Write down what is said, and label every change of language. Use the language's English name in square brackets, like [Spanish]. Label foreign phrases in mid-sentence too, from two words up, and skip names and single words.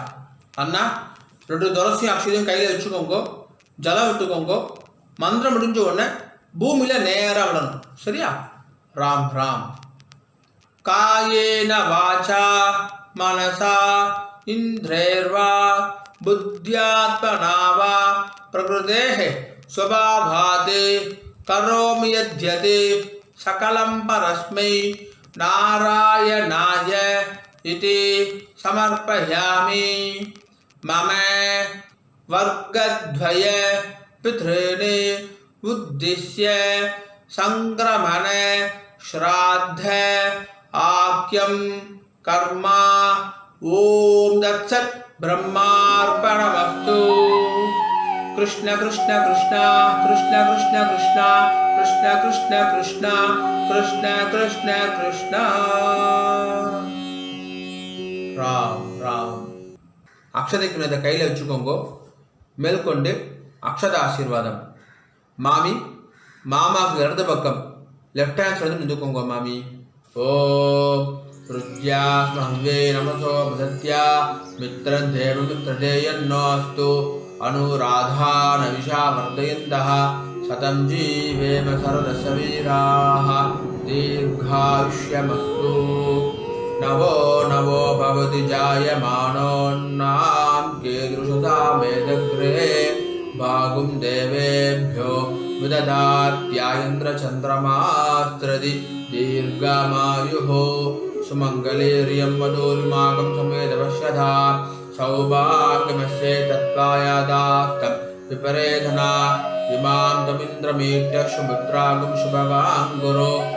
[Tamil] அண்ணா 2 துளசியும் அக்ஷதையும் கையில் வச்சுக்கோங்க, ஜலம் விட்டுக்கோங்க. மந்திரம் முடிஞ்ச உடனே பூமியில் நேராக விடணும். சரியா? ராம் ராம். [Sanskrit] कायेन वाचा मनसा इन्द्रियैर्वा बुद्ध्यात्मना वा प्रकृतेः स्वभावात् करोमि यद्यत् सकलं परस्मै नारायणाय इति समर्पयामि। मम वर्गद्वय पितॄन् उद्दिश्य संक्रमण श्राद्ध आख्यं कर्म ओम दत्सत् ब्रह्मार्पणमस्तु। कृष्ण कृष्ण कृष्ण कृष्ण कृष्ण कृष्ण कृष्ण कृष्ण कृष्ण कृष्ण कृष्ण कृष्ण राम राम। [Tamil] அக்ஷதைக்கு இதை கையில் வச்சுக்கோங்க. மேற்கொண்டு அக்ஷத ஆசீர்வாதம். மாமி மாமாவுக்கு இடது பக்கம் [English] left hand side [Tamil] நின்றுக்கோங்க மாமி. [Sanskrit] ॐ रुत्या स्मह्वे नमसो प्रसत्या मित्रदेव मित्रदेयन्नोस्तु अनुराधा नविषा वर्धयन्तः शतं जीवेम शरदस्य वीराः दीर्घायुष्यमस्तु. नवो नवो भवति जायमानोन्नां कीदृशसा मेदग्रे भागुं देवेभ्यो विदधात्यायन्द्रचन्द्रमास्त्रदि दीर्घमायुः सुमङ्गलेर्यं वधूर्माकं समेदपश्यथा सौभाग्यमस्ये तत्त्वायादास्तं विपरेधना इमां तमिन्द्रमीट्य सुमित्रागं शुभवाङ्गुरो